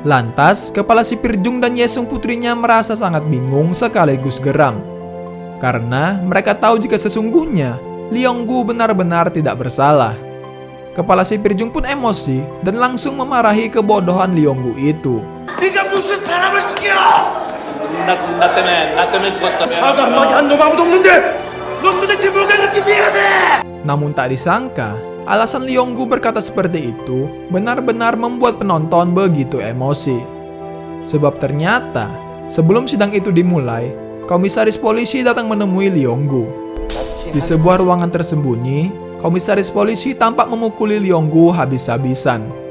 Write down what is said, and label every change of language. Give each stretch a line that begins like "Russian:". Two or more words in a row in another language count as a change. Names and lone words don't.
Indonesian: Lantas, kepala sipir Jung dan Yesung putrinya merasa sangat bingung sekaligus geram. Karena mereka tahu jika sesungguhnya Leonggu benar-benar tidak bersalah. Kepala sipir Jung pun emosi dan langsung memarahi kebodohan Leonggu itu.
Korean: 네가 무슨 사람을 죽여! 나 때문에 죽었어. 사과 한마디 한 놈 아무도 없는데 넌 도대체 뭐가 그렇게 미안해!
Indonesian: Namun tak disangka, alasan Leonggu berkata seperti itu benar-benar membuat penonton begitu emosi. Sebab ternyata, sebelum sidang itu dimulai, komisaris polisi datang menemui Leonggu. Di sebuah ruangan tersembunyi, komisaris polisi tampak memukuli Leonggu habis-habisan.